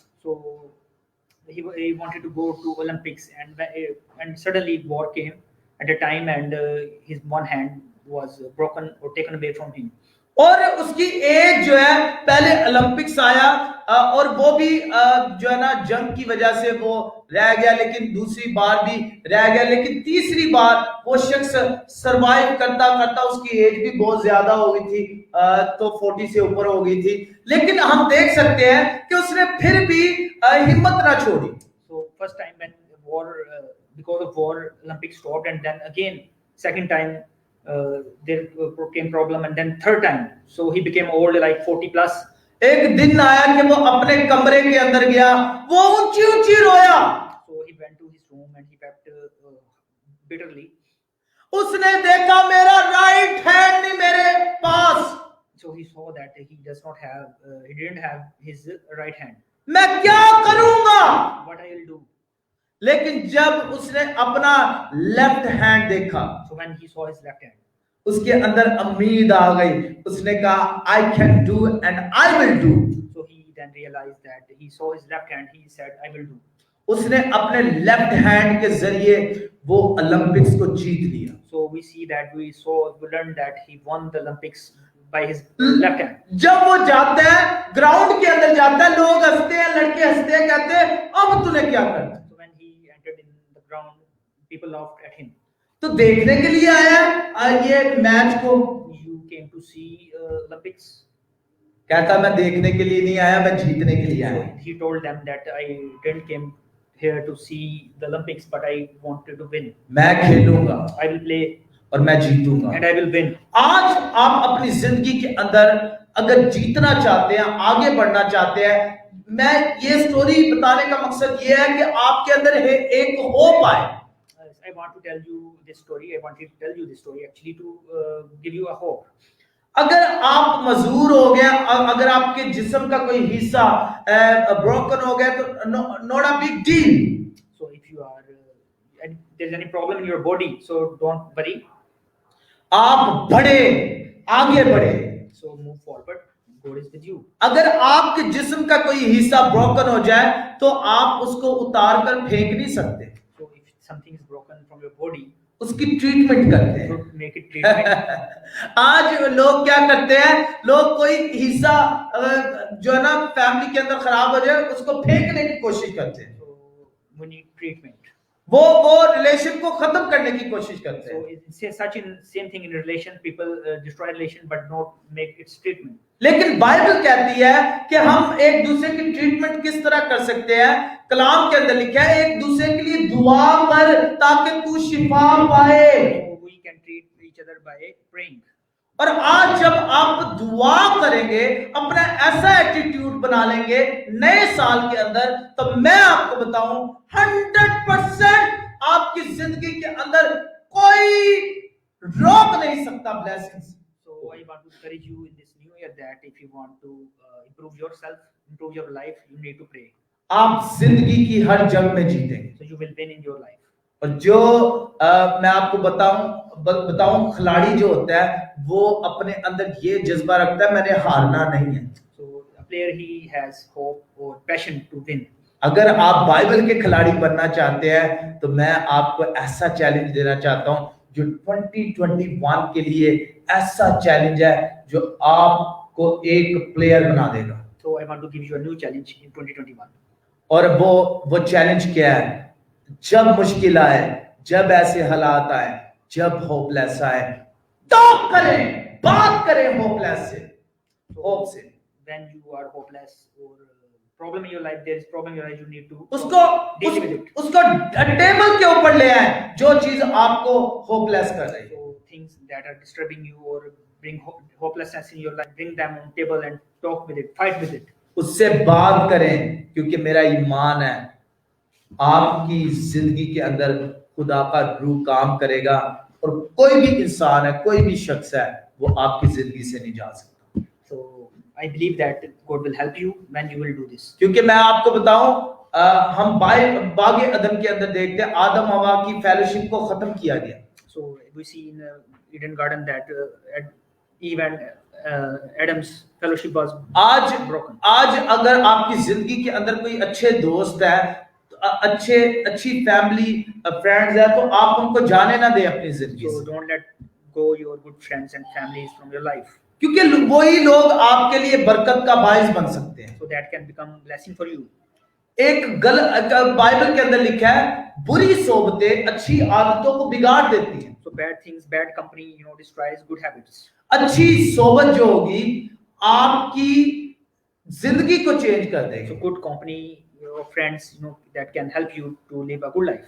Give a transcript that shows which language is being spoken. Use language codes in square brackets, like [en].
[en] So he wanted to go to Olympics, and suddenly war came at a time, and his one hand was broken or taken away from him. [hi] और उसकी as जो है, पहले Olympics आया और वो भी जो है ना जंग की वजह से वो रह गया, लेकिन दूसरी बार भी रह गया, लेकिन तीसरी बार वो शख्स सरवाइव करता करता उसकी एज भी बहुत ज्यादा हो गई थी, तो 40 से ऊपर हो गई थी. लेकिन हम देख सकते हैं कि उसने फिर भी हिम्मत ना छोड़ी. [en] So first time when war, because of war, Olympics stopped, and then again second time there came problem, and then third time. So he became old, like 40 plus. [hi] एक दिन आया कि वो अपने कमरे के अंदर गया, वो ऊंची ऊंची रोया. [en] So he went to his room and he wept bitterly. [hi] उसने देखा मेरा राइट हैंड नहीं मेरे पास. [en] So he saw that he didn't have his right hand. [hi] मैं क्या करूंगा. [en] What I will do? [hi] लेकिन जब उसने अपना लेफ्ट हैंड देखा, [en] So when he saw his left hand, [hi] उसके अंदर उम्मीद आ गई. उसने कहा [en] I can do and I will do. so he then realized that he saw his left hand. He said, I will do. [hi] उसने अपने left hand के जरिए वो ओलंपिक्स को जीत लिया. [en] So we learned that he won the Olympics by his left hand. [hi] जब वो जाता है, ग्राउंड के अंदर जाता है, लोग हंसते हैं, लड़के हंसते हैं, कहते हैं अब तूने क्या करना. [en] So when he entered in the ground, people laughed at him. [hi] तो देखने के लिए आया ये मैच को. [en] You came to see Olympics. [hi] कहता मैं देखने के लिए नहीं आया, मैं जीतने के लिए [en] So [hi] आया. [en] he told them that I didn't came here to see the Olympics, but I wanted to win. [hi] मैं खेलूंगा [en] I will play [hi] और मैं जीतूंगा. [en] and I will win. [hi] आज आप अपनी जिंदगी के अंदर अगर जीतना चाहते हैं, आगे बढ़ना चाहते हैं, मैं ये स्टोरी बताने का मकसद ये है कि आपके अंदर एक होप आए. [en] I want to tell you this story. I wanted to tell you this story actually to give you a hope. [hi] अगर आप मजूर हो गया, अगर आपके जिस्म का कोई हिस्सा ब्रोकन हो गया तो [en] Not a big deal. So if you are and there's any problem in your body, so don't worry. [hi] आप बढ़े, आगे बढ़े. [en] So move forward. God is with you. [hi] अगर आपके जिस्म का कोई हिस्सा ब्रोकन हो जाए तो आप उसको उतार कर फेंक नहीं सकते. [en] So if something is broken from your body, [hi] उसकी ट्रीटमेंट करते हैं। [en] should make it treatment. [hi] आज लोग क्या करते हैं, लोग कोई हिस्सा जो है ना फैमिली के अंदर खराब हो जाए उसको फेंकने की कोशिश करते हैं, [en] So we need treatment. [hi] वो रिलेशन को खत्म करने की कोशिश करते [en] So [hi] हैं। [en] it's such in same thing in relation. People destroy relation but not make its treatment. [hi] लेकिन बाइबल कहती है कि हम एक दूसरे की ट्रीटमेंट किस तरह कर सकते हैं। कलाम के अंदर लिखा है एक दूसरे के लिए दुआ कर ताकि तू शिफा पाए। [en] So we can treat each other by praying. [hi] और आज जब आप दुआ करेंगे, अपना ऐसा एटीट्यूड बना लेंगे नए साल के अंदर, तो मैं आपको बताऊं 100% आपकी जिंदगी के अंदर कोई रोक नहीं सकता blessings. [en] So I want to encourage you in this new year that if you want to improve yourself, improve your life, you need to pray. [hi] आप जिंदगी की हर जंग में जीतेंगे। [en] So you will win in your life. [hi] और जो मैं आपको बताऊं खिलाड़ी जो होता है वो अपने अंदर ये जज्बा रखता है मैंने हारना नहीं है। [en] So a player he has hope or passion to win. [hi] अगर आप बाइबल के खिलाड़ी बनना चाहते हैं तो मैं आपको ऐसा चैलेंज देना चाहता हूं जो 2021 के लिए ऐसा चैलेंज है जो आपको एक प्लेयर बना देगा। [en] So I want to give you a new challenge in 2021. [hi] और वो चैलेंज क्या है? जब मुश्किल आए, जब ऐसे हालात आए, जब होपलेस आए, टॉक करें, बात करें होपलेस से, होप से। [en] When you are hopeless or problem in your life, there is problem in your life, you need to [hi] उसको [en] deal with it. [hi] उसको टेबल के ऊपर ले आए जो चीज आपको होपलेस कर रही है। [en] So things that are disturbing you or bring hopelessness in your life, bring them on table and talk with it, fight with it. [hi] उससे बात करें, क्योंकि मेरा ईमान है आपकी जिंदगी के अंदर खुदा का रूह काम करेगा और कोई भी इंसान है, कोई भी शख्स है, वो आपकी जिंदगी से नहीं जा सकता। [en] So I believe that God will help you when you will do this. [hi] क्योंकि मैं आपको बताऊं हम बागे अदन के अंदर देखते हैं आदम हवा की फेलोशिप को खत्म किया गया। [en] So we see in Eden garden that Eve and Adam's fellowship was broken. [hi] आज अगर आपकी जिंदगी के अंदर कोई अच्छे दोस्त है, अच्छी फैमिली फ्रेंड्स है, तो आप उनको जाने ना दें अपनी जिंदगी [en] So [hi] से। [en] don't let go your good friends and families from your life. [hi] क्योंकि वही लोग आपके लिए बरकत का बाइस बन सकते हैं। [en] So that can become blessing for you. [hi] एक बाइबल के अंदर लिखा है बुरी सोबतें अच्छी आदतों को बिगाड़ देती हैं। [en] So bad things, bad company, destroys good habits. [hi] अच्छी सोबत जो होगी आपकी जिंदगी को चेंज कर देगी। [en] So good company, your friends, that can help you to live a good life.